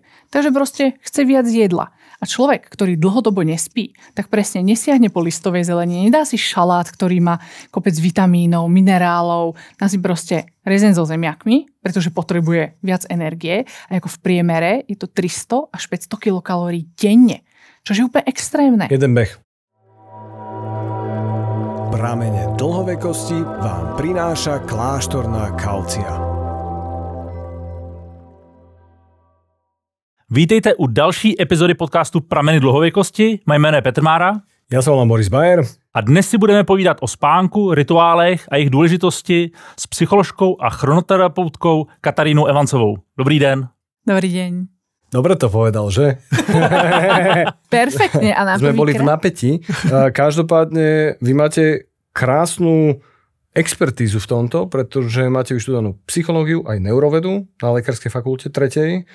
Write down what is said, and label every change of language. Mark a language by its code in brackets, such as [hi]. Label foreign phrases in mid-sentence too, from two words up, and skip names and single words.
[sk] Takže proste chce viac jedla. A človek, ktorý dlhodobo nespí, tak presne nesiahne po listovej zelenine, nedá si šalát, ktorý má kopec vitamínov, minerálov, dá si proste rezeň so zemiakmi, pretože potrebuje viac energie a ako v priemere je to 300 až 500 kilokalórií denne. Čo je úplne extrémne. Jeden beh. Pramene dlhovekosti vám prináša kláštorná Kalcia. [cs] Vítejte u další epizody podcastu Prameny dlhověkosti. Moje jméno je Petr Mára. [sk] Ja sa volám Boris Bayer. [cs] A dnes si budeme povídat o spánku, rituálech a jejich důležitosti s psycholožkou a chronoterapeutkou Katarínou Evancovou. Dobrý den. [sk] Dobrý deň. Dobre to povedal, že? Perfektne a na Sme boli v napätí. Každopádne vy máte krásnu expertízu v tomto, pretože máte vyštudovanú psychológiu aj neurovedu na Lekárskej fakulte 3.